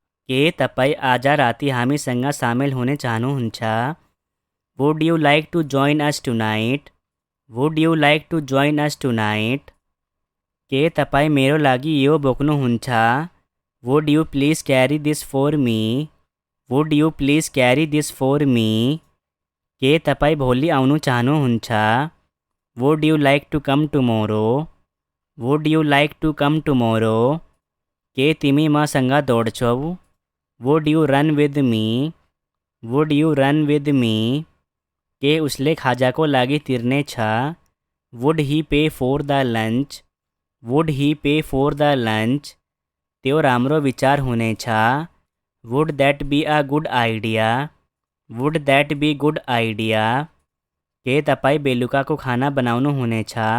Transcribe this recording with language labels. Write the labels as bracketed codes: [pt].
[ne] के तपाईँ आज राति हामीसँग सामेल हुने चाहनुहुन्छ? [en] Would you like to join us tonight? Would you like to join us tonight? [ne] के तपाईँ मेरो लागि यो बोक्नुहुन्छ? [en] Would you please carry this for me? Would you please carry this for me? [ne] के तपाईँ भोलि आउनु चाहनुहुन्छ? [en] Would you like to come tomorrow? Would you like to come tomorrow? [ne] के तिमी मसँग दौड्छौ? [en] Would you run with me? Would you run with me? [ne] के उसले खाजाको लागि तिर्ने छ? [en] Would he pay for the lunch? Would he pay for the lunch? [ne] त्यो राम्रो विचार हुनेछ. [en] Would that be a good idea? Would that be good idea? [ne] के तपाईँ बेलुकाको खाना बनाउनु हुनेछ?